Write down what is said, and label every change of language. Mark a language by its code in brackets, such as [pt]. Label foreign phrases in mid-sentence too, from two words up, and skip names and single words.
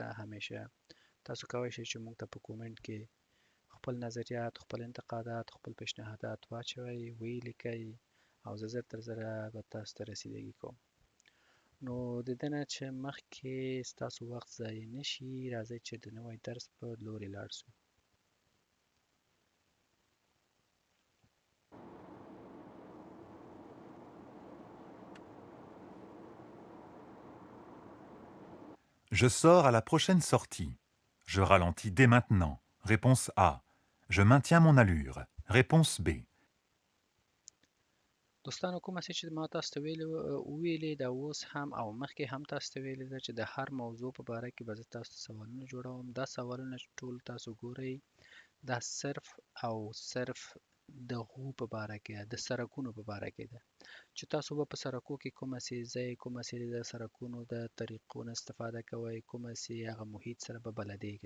[ps] همیشه تاسو کولی شئ چې موږ ته په کومنټ کې خپل نظریات، خپل انتقادات، خپل پیشنهادات واچوئ، ویې لیکئ او زه زر تر زره به تاسو ته رسیدګي کوم. نو د دې نه چې مخکې ستاسو وخت ضایع نه شي، راځئ چې د نوی درس په لوري لاړ شو. [fr] Je sors à la prochaine sortie. Je ralentis dès maintenant. Réponse A. Je maintiens mon allure. Réponse B. [ps] دوستانو، کومه څه چې ما تاسو ته ویلې دا اوس هم او مخکې هم تاسو ته ویلې ده چې د هر موضوع په باره کې به زه تاسو ته سوالونه جوړوم. دا سوالونه چې ټول تاسو ګورئ دا صرف او صرف د غو په باره کې ده، د سرکونو په باره کې ده چې تاسو به په سرکو کې کومه سي ځئ، کومه سي د سرکونو د طریقو نه استفاده کوئ، کومه سي هغه محیط سره به بلدیږئ.